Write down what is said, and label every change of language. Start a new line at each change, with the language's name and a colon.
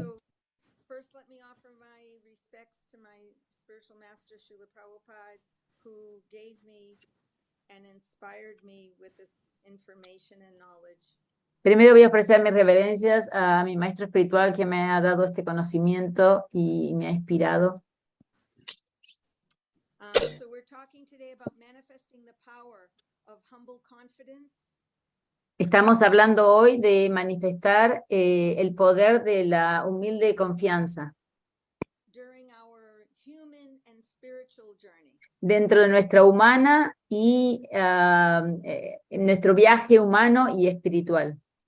English: So first, let me offer my respects to my spiritual master, Srila Prabhupada, who gave me and inspired me with this information and knowledge.
Spanish: Primero voy a ofrecer mis reverencias a mi maestro espiritual que me ha dado este conocimiento y me ha inspirado.
English: So we're talking today about manifesting the power of humble confidence.
Spanish: Estamos hablando hoy de manifestar el poder de la humilde confianza
English: During our human and spiritual journey.
Spanish: dentro de nuestra humana y nuestro viaje humano y espiritual.